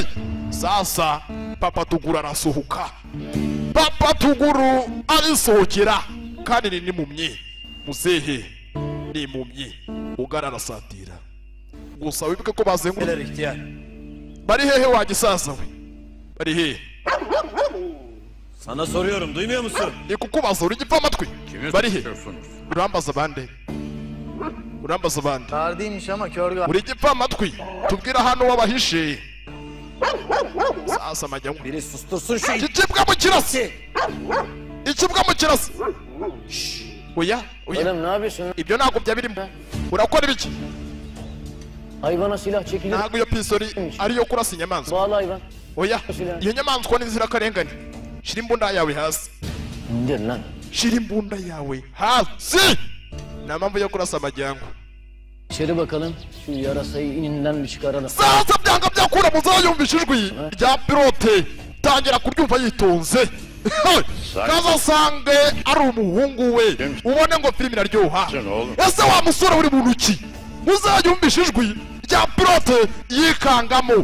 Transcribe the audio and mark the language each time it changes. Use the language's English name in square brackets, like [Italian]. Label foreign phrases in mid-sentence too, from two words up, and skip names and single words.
[Kinyarwanda] Sasa papa tuguru arasohoka. Papa tuguru arisohokera kandi ni mumye. Muzehe ni mumye. Ugara arasatira. Gusa wibuke ko bazenguruka. Bari hehe wa gisaza we? Bari hehe? [Turkish] Sana soruyorum, duymuyor musun? [Kinyarwanda] Ni kukubaza uri gipfa amatwi. Bari he? Urambaza bande. Urambaza bande. [Turkish] Tardıymış ama kör galiba. [Kinyarwanda] Uri gipfa amatwi. Tubwira hano wabahishe. Sasa majya. [Turkish] Biri sustursun şu [Kinyarwanda] Ikibwa mu kirasi. Ikibwa mu kirasi. Oya, oya. [Turkish] Oğlum ne yapıyorsun? [Kinyarwanda] Ibyo ntabwo byabirimo. Urakora ibiki? [Turkish] Hayvana silah çekilir. [Kinyarwanda] Ntabwo iyo pisori ariyo kurasa inyamaswa. [Turkish] Bağlı hayvan. [Kinyarwanda] Oya, iyo nyamaswa ni inzirakarengane. Shira imbunda yawe hasi. [Turkish] İndir lan. [Kinyarwanda] Shira imbunda yawe hasi. Nta mpamvu yo kurasa amajyango. [Turkish] İçeri bakalım. Şu yarasayı ininden bir çıkaralım. [Kinyarwanda] Sasa byanga byakura muzayumvisha ijwi rya pilote tangira kuryumva yitonze. Kazasange ari umuhungu we ubone ngo filime iraryoha. Ese wa musore uri mu ntoki muzayumvisha ijwi rya pilote yikangamo.